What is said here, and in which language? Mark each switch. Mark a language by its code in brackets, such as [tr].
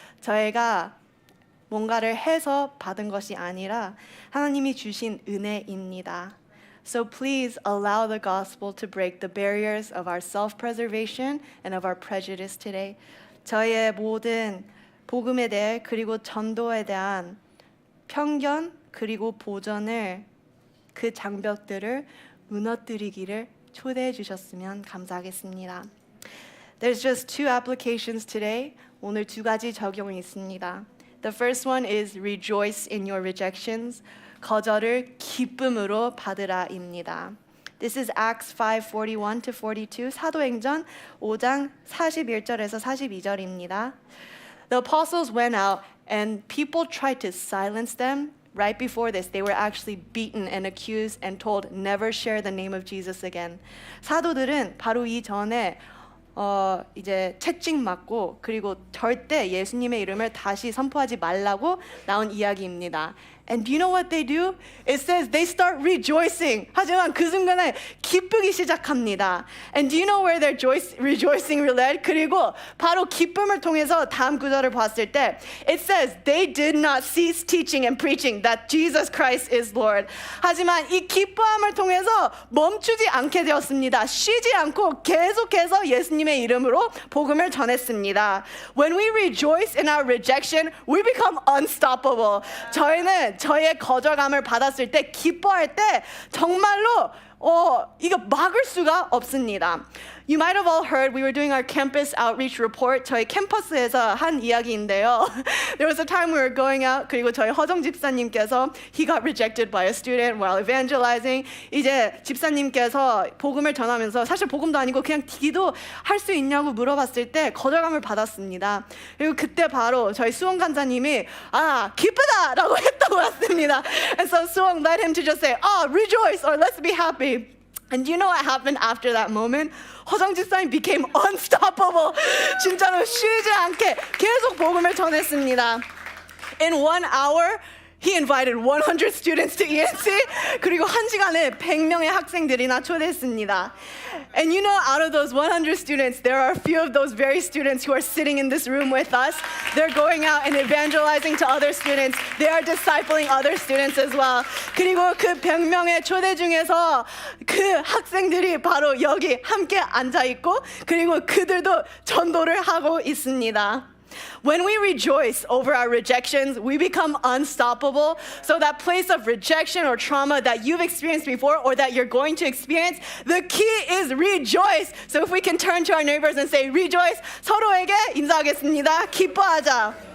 [ko] 저희가 뭔가를 해서 받은 것이 아니라 하나님이 주신 은혜입니다. [en] So please allow the gospel to break the barriers of our self-preservation and of our prejudice today. [ko] 저희의 모든 복음에 대해 그리고 전도에 대한 편견 그리고 보전을 그 장벽들을 무너뜨리기를 초대해 주셨으면 감사하겠습니다. [en] There's just two applications today. [ko] 오늘 두 가지 적용이 있습니다. [en] The first one is rejoice in your rejections. [ko] 거절을 기쁨으로 받으라입니다. [en] This is Acts 5:41 to 42. [ko] 사도행전 5장 41절에서 42절입니다. [en] The apostles went out and people tried to silence them. Right before this, they were actually beaten and accused and told never share the name of Jesus again. [ko] 사도들은 바로 이 전에 이제 채찍 맞고 그리고 절대 예수님의 이름을 다시 선포하지 말라고 나온 이야기입니다. [en] And do you know what they do? It says they start rejoicing. [ko] 하지만 그 순간에 기쁘기 시작합니다. [en] And do you know where their rejoicing led? [ko] 그리고 바로 기쁨을 통해서 다음 구절을 봤을 때 [en] it says they did not cease teaching and preaching that Jesus Christ is Lord. [ko] 하지만 이 기뻐함을 통해서 멈추지 않게 되었습니다. 쉬지 않고 계속해서 예수님의 이름으로 복음을 전했습니다. [en] When we rejoice in our rejection, we become unstoppable. [ko] 저희는 저의 거절감을 받았을 때 기뻐할 때 정말로 이거 막을 수가 없습니다. [en] You might have all heard we were doing our campus outreach report. [ko] 저희 캠퍼스에서 한 이야기인데요. [en] There was a time we were going out. [ko] 그리고 저희 허정 집사님께서 [en] he got rejected by a student while evangelizing. [ko] 이제 집사님께서 복음을 전하면서 사실 복음도 아니고 그냥 기도할 수 있냐고 물어봤을 때 거절감을 받았습니다. 그리고 그때 바로 저희 수원 간사님이 기쁘다라고 했다고 왔습니다. [en] And so 수원 led him to just say, rejoice or let's be happy. And do you know what happened after that moment? 허정 집사님 became unstoppable. [ko] 진짜로 쉬지 않게 계속 복음을 전했습니다. [en] In 1 hour, he invited 100 students to ENC. [ko] 그리고 1시간에 100명의 학생들이나 초대했습니다. [en] And you know, out of those 100 students, there are a few of those very students who are sitting in this room with us. They're going out and evangelizing to other students. They are discipling other students as well. [ko] 그리고 그 100명의 초대 중에서 그 학생들이 바로 여기 함께 앉아 있고 그리고 그들도 전도를 하고 있습니다. [en] When we rejoice over our rejections, we become unstoppable. So that place of rejection or trauma that you've experienced before or that you're going to experience, the key is rejoice. So if we can turn to our neighbors and say, rejoice, [ko] 서로에게 인사하겠습니다. 기뻐하자.